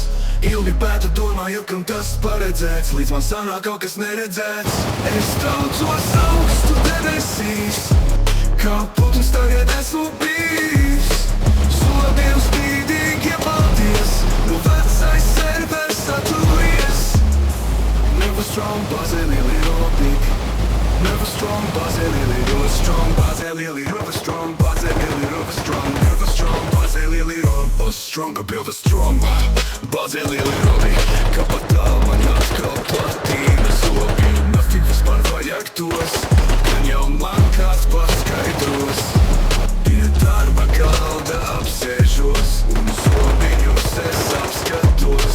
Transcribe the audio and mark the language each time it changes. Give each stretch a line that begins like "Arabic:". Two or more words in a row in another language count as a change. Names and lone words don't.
Latvian: Ilgi pētu domāju, kam tas paredzēts, līdz man sanāk kaut kas neredzēts. Es traucos augstu debesīs, kā putns tagad esmu bijis. Zobiem spīdīgi iebalties, nu vecais servers atturies.
English: Never strong,
Latvian: bāzē lieli robi.
English: Never strong,
Latvian: bāzē lieli robi. Strong, bāzē lieli robi. Strong, bāzē lieli robi.
English: Strong, never strong,
Latvian: bāzē lieli robi.
English: Stronger, build a strong
Latvian: bāzē lieli robi. Kabatā man atkal platīna zobi. Nafik vispār vajag tos, gan jau man kāds paskaidros. Pie darba galda apsēžos un zobiņus es apskatos.